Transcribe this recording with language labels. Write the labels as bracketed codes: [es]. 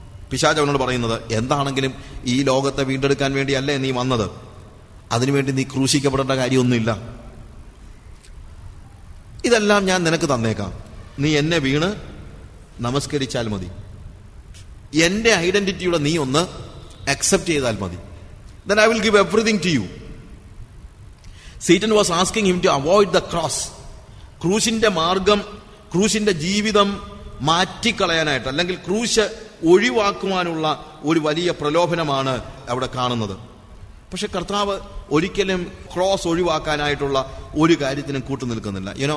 [ml] പിശാച് അവനോട് പറയുന്നത്, എന്താണെങ്കിലും ഈ ലോകത്തെ വീണ്ടെടുക്കാൻ വേണ്ടിയല്ലേ നീ വന്നത്, അതിനുവേണ്ടി നീ ക്രൂശിക്കപ്പെടേണ്ട കാര്യമൊന്നുമില്ല. ഇതെല്ലാം ഞാൻ നിനക്ക് തന്നേക്കാം, നീ എന്നെ വീണ് നമസ്കരിച്ചാൽ മതി, എന്റെ ഐഡന്റിറ്റിയുടെ നീ ഒന്ന് അക്സെപ്റ്റ് ചെയ്താൽ മതി. [en] Then I will give everything to you. Satan was asking him to avoid the cross. [ml] ക്രൂശിന്റെ മാർഗം, ക്രൂശിന്റെ ജീവിതം മാറ്റിക്കളയാനായിട്ട്, അല്ലെങ്കിൽ ക്രൂശ് ഒഴിവാക്കുവാനുള്ള ഒരു വലിയ പ്രലോഭനമാണ് അവിടെ കാണുന്നത്. പക്ഷെ കർത്താവ് ഒരിക്കലും ക്രോസ് ഒഴിവാക്കാനായിട്ടുള്ള ഒരു കാര്യത്തിനും കൂട്ടു നിൽക്കുന്നില്ല.